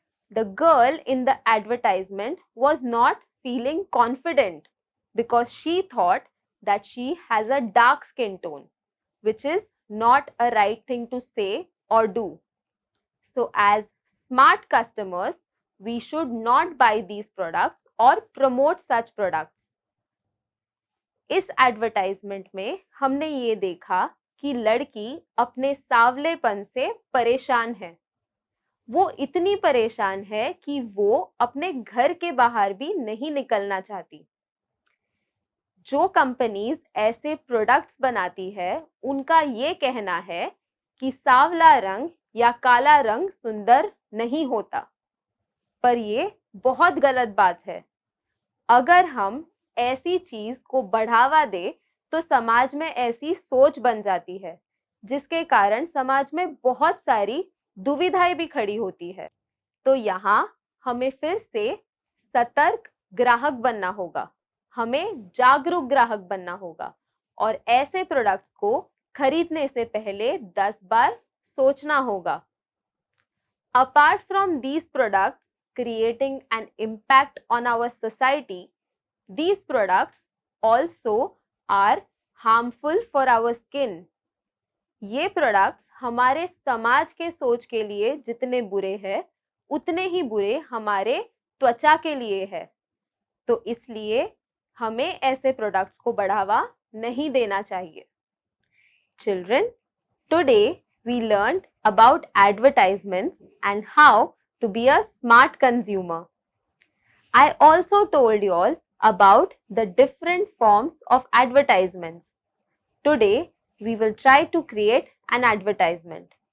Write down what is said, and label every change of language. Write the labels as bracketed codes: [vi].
[en] The girl in the advertisement was not feeling confident because she thought that she has a dark skin tone, which is not a right thing to say or do. So as smart customers, we should not buy these products or promote such products. [hi] इस advertisement में हमने ये देखा कि लड़की अपने सावलेपन से परेशान है। वो इतनी परेशान है कि वो अपने घर के बाहर भी नहीं निकलना चाहती। जो कंपनीज ऐसे प्रोडक्ट्स बनाती है उनका ये कहना है कि सावला रंग या काला रंग सुंदर नहीं होता, पर ये बहुत गलत बात है। अगर हम ऐसी चीज को बढ़ावा दे तो समाज में ऐसी सोच बन जाती है जिसके कारण समाज में बहुत सारी दुविधाएं भी खड़ी होती है। तो यहाँ हमें फिर से सतर्क ग्राहक बनना होगा, हमें जागरूक ग्राहक बनना होगा और ऐसे प्रोडक्ट्स को खरीदने से पहले 10 बार सोचना होगा। [en] Apart from these products creating an impact on our society, these products also are harmful for our skin. [hi] ये प्रोडक्ट्स हमारे समाज के सोच के लिए जितने बुरे हैं उतने ही बुरे हमारे त्वचा के लिए है। तो इसलिए हमें ऐसे प्रोडक्ट्स को बढ़ावा नहीं देना चाहिए। [en] Children, today we learned about advertisements and how to be a smart consumer. I also told you all about the different forms of advertisements. Today, we will try to create an advertisement.